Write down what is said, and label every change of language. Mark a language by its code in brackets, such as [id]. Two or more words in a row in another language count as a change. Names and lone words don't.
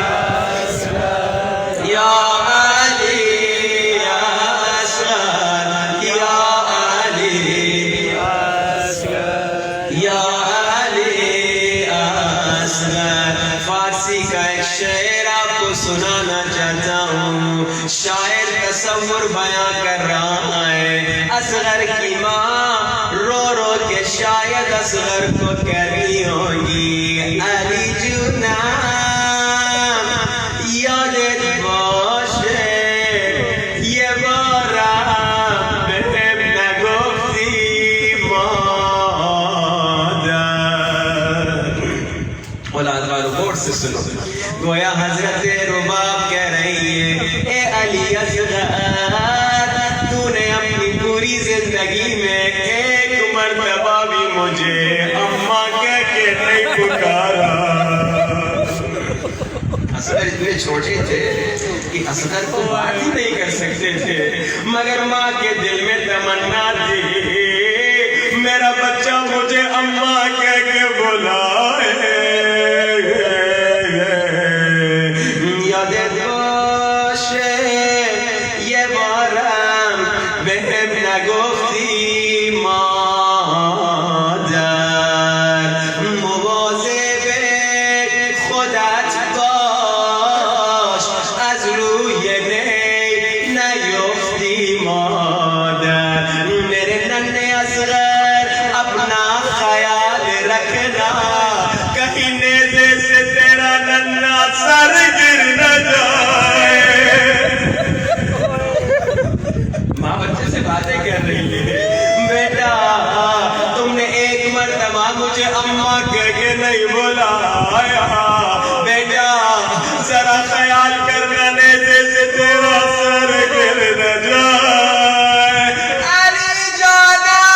[ur] اصغر یا علی اصغر یا علی یا علی اصغر۔ فارسی کا ایک شعر آپ کو سنانا چاہتا ہوں، شاعر تصور بیان کر رہا ہے، اصغر کی ماں رو رو کے شاید اصغر کو کہتی ہوگی [fa] علی جونم یادت باشه یه بارم بهم نگفتی مادر۔ [ur] اولاد والو غور سے سنو، گویا حضرت رباب کہہ رہی ہے اے علی اصغر تو نے اپنی پوری زندگی میں ایک مرتبہ بھی مجھے اماں کہہ کے نہیں پکارا۔ اصغر اتنے چھوٹے تھے کہ اصغر کو بات ہی نہیں کر سکتے تھے مگر ماں کے دل میں تمنا تھی میرا بچہ مجھے اماں کہہ کے بلائے۔ [fa] یادت باشه یه بارم بهم نگفتی مادر، مواظب خودت باش از روی نی نیفتی مادر۔ [ur] میرے ننھے اصغر اپنا خیال رکھنا کہیں نیزے سے تیرا ننھا سر گر نہ جائے۔ ماں بچے سے باتیں کر رہی ہے، بیٹا تم نے ایک مرتبہ مجھے اماں کہہ کے نہیں بلایا، بیٹا ذرا خیال کرنا نیزے سے تیرا سر گر نہ جائے علی جانا